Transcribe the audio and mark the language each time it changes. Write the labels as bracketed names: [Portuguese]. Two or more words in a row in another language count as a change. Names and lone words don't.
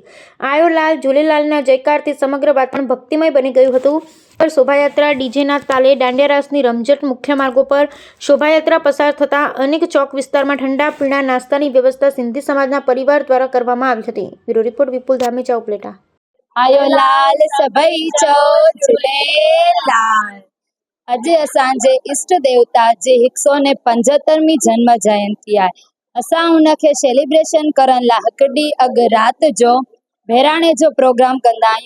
[Gujarati] આયો લાલ ઝૂલેલાલના જયકારથી સમગ્ર વાતાવરણ ભક્તિમય બની ગયું હતું। શોભાયાત્રા ડીજેના તાલે દાંડિયા રાસની રમઝટ મુખ્ય માર્ગો પર શોભાયાત્રા પસાર થતા અનેક ચોક વિસ્તારમાં ઠંડા પીણા નાસ્તાની વ્યવસ્થા સિંધી સમાજના પરિવાર દ્વારા કરવામાં આવી હતી। બ્યુરો રિપોર્ટ વિપુલ ધામેચા ઉપલેટા। [Sindhi] आयो लाल सभई चो झूलेलाल। अज असांजे इष्ट देवता जे 175મી जन्म जयंती आहे। असां उनखे सेलिब्रेशन करण लाइ हिकु ॾींहुं अॻु राति जो बहिराणे जो प्रोग्राम कंदा आहियूं।